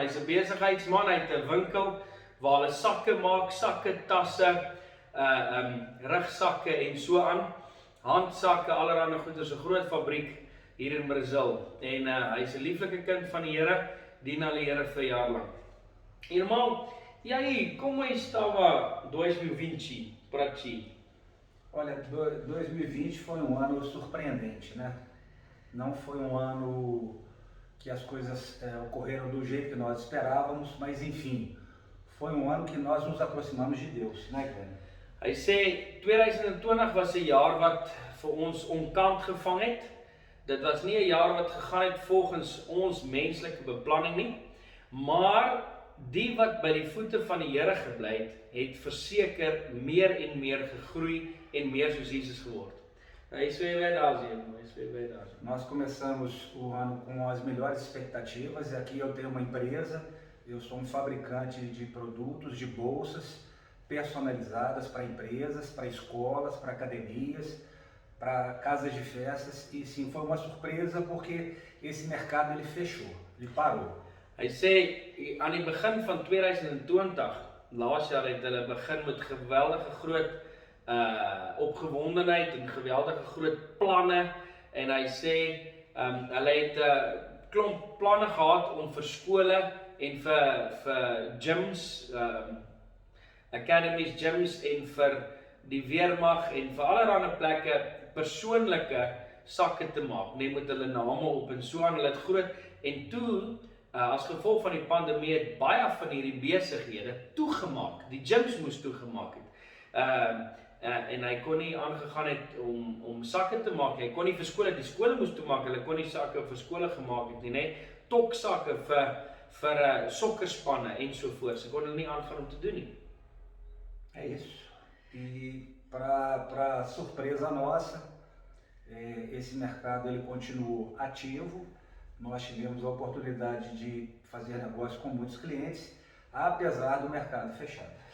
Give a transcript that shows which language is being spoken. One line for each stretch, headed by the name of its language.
Afrikaans: Hy's 'n besigheidsman, hy het 'n winkel waar hulle sakke maak, sakke, tasse, rugsakke en so aan. Handsakke, allerlei goed, is 'n groot fabriek hier in Brazil. En hy's 'n lieflike kind van die Here, dien aan die Here vir jaar lank.
Portuguese: Irmão, e aí, como estava 2020 para ti? Olha, 2020 foi um ano surpreendente, né? Não foi um ano que as coisas ocorreram do jeito que nós esperávamos, mas enfim, foi um ano que nós nos aproximamos de Deus, né, Glenn?
Afrikaans: Hy sê 2020 was 'n jaar wat vir ons onkant gevang het. Dit was nie 'n jaar wat gegaan het volgens ons menslike beplanning nie, maar die wat by die voete van die Here gebly het, het verseker meer en meer gegroei en meer soos Jesus geword.
Portuguese: Isso é verdade, irmão, isso é verdade. Nós começamos o ano com as melhores expectativas, e aqui eu tenho uma empresa, eu sou um fabricante de produtos, de bolsas personalizadas para empresas, para escolas, para academias, para casas de festas, e sim, foi uma surpresa porque esse mercado ele fechou, ele parou.
Afrikaans: Hy sê aan die begin van 2020, laas jaar het hulle begin met geweldige groot opgewondenheid en geweldige groot planne, en hy sê hulle het 'n klomp planne gehad om vir skole en vir gyms, academies, gyms en vir die weermag en vir allerlei plekke persoonlike sakke te maak, net met hulle name op en so aan. Hulle het groot, en toe as gevolg van die pandemie het baie van hierdie besighede toegemaak. Die gyms moes toegemaak het. En hy kon nie aangegaan het om sakke te maak. Hy kon nie vir skole, die skole moes toemaak. Hulle kon nie sakke vir skole gemaak het nie, net toksakke vir sokkerspanne en so voort. Sy kon hulle nie aangaan om te doen nie.
Portuguese: É isso. E para surpresa nossa, esse mercado ele continuou ativo. Nós tivemos a oportunidade de fazer negócio com muitos clientes, apesar do mercado fechado.